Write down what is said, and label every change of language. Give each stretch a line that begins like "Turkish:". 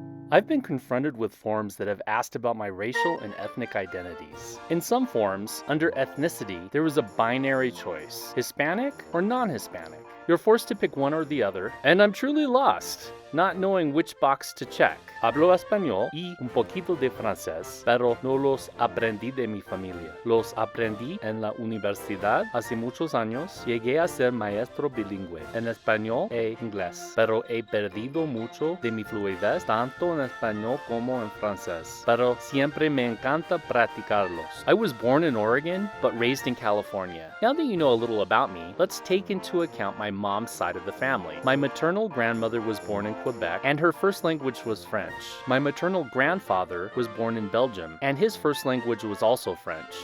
English: I've been confronted with forms that have asked about my racial and ethnic identities. In some forms, under ethnicity, there was a binary choice: Hispanic or non-Hispanic. You're forced to pick one or the other, and I'm truly lost, not knowing which box to check.
Spanish: Hablo español y un poquito de francés, pero no los aprendí de mi familia. Los aprendí en la universidad hace muchos años. Llegué a ser maestro bilingüe en español e inglés, pero he perdido mucho de mi fluidez tanto en español como en francés. Pero siempre me encanta practicarlos.
English: I was born in Oregon, but raised in California. Now that you know a little about me, let's take into account my mom's side of the family. My maternal grandmother was born in Quebec, and her first language was French. My maternal grandfather was born in Belgium, and his first language was also French.